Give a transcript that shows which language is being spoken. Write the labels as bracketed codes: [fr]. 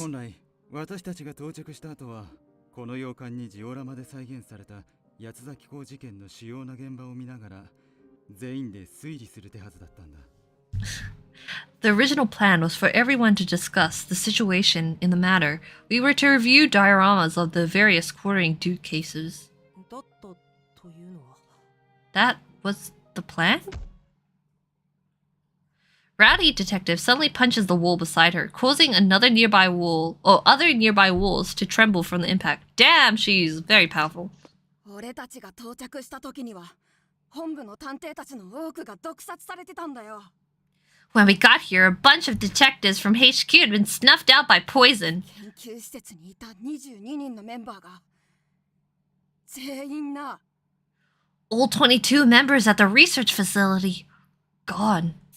[ja] 本来、私たちが到着した後は、この洋館にジオラマで再現された八崎港事件の主要な現場を見ながら、全員で推理する手はずだったんだ。 [en] The original plan was for everyone to discuss the situation in the matter. We were to review dioramas of the various quartering Duke cases. [ja] だったというのは [en] That was the plan? Rowdy detective suddenly punches the wall beside her, causing other nearby walls to tremble from the impact. Damn, she's very powerful. [ja] 俺たちが到着した時には本部の探偵たちの多くが毒殺されてたんだよ。 [en] When we got here, a bunch of detectives from HQ had been snuffed out by poison. [ja] 研究施設にいた22人のメンバーが全員な [en] All 22 members at the research facility gone.